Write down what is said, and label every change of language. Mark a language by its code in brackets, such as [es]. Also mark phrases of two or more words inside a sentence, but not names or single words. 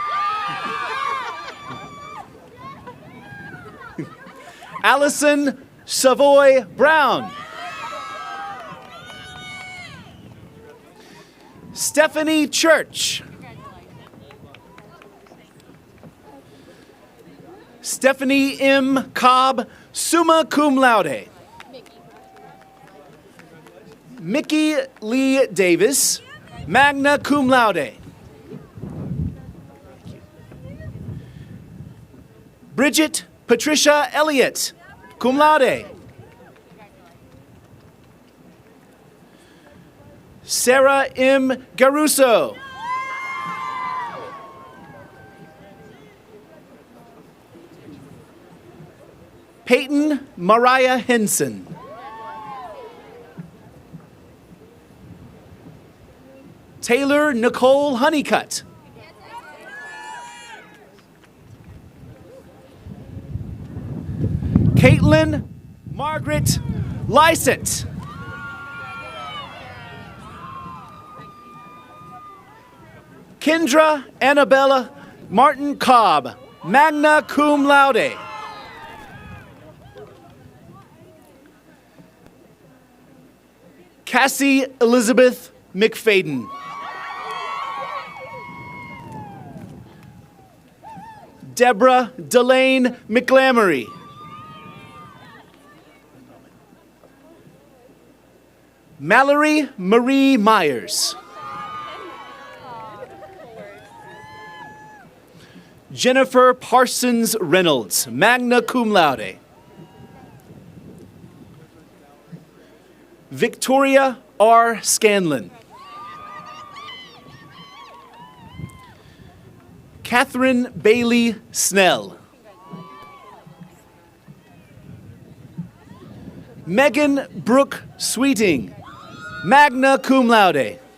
[en] Allison Savoy Brown. Stephanie Church. Stephanie M. Cobb, [la] summa cum laude. [en] Mickey Lee Davis, [la] magna cum laude. [en] Bridget Patricia Elliott, [la] cum laude. [en] Sarah M. Garuso. Peyton Mariah Henson. Taylor Nicole Honeycutt. Caitlin Margaret Lysett. Kendra Annabella Martin Cobb, [la] magna cum laude. [en] Cassie Elizabeth McFadden. Deborah Delane McLamory. Mallory Marie Myers. Jennifer Parsons Reynolds, [la] magna cum laude. [en] Victoria R. Scanlon. Catherine Bailey Snell. Megan Brooke Sweeting, [la] magna cum laude.